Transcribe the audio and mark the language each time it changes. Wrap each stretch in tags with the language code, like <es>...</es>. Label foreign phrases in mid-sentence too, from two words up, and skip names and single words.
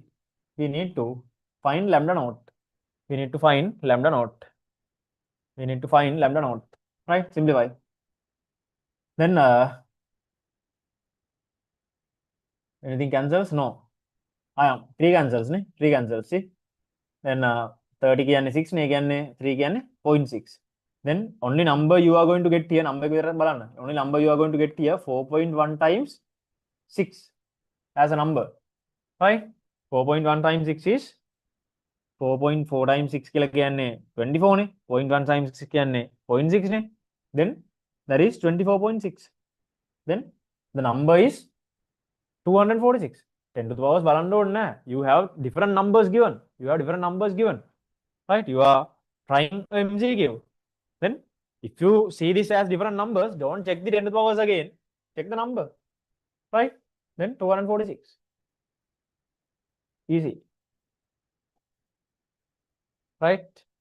<en>We need to find lambda naught. We need to find lambda naught. We need to find lambda naught. Right? Simplify. Then Anything cancels? No. Ah, 3 cancels ne? 3 cancels. See? Then 30</en> <si>කියන්නේ 6 නේ කියන්නේ 3 කියන්නේ 0.6.</si> <en>Then only number you are going to get here, number</en> <si>එක විතරක් බලන්න.</si> <en>Only number you are going to get here 4.1 times 6 as a number. Right? 4.1 times 6 is 4.4 times 6</en> <si>කියලා කියන්නේ 24 නේ. 0.1 times 6 කියන්නේ 0.6 නේ.</si> <en>Then that is 24.6. Then the number is 246.</en> <si>10</si> <en>to the power</en> <si>බලන්න ඕනේ නැහැ.</si> <en>You have different numbers given. Right? You are trying MCQ. Then if you see this as different numbers, don't check the 10 to the powers again. Check the number. Right? Then 246. Easy. Right?</en>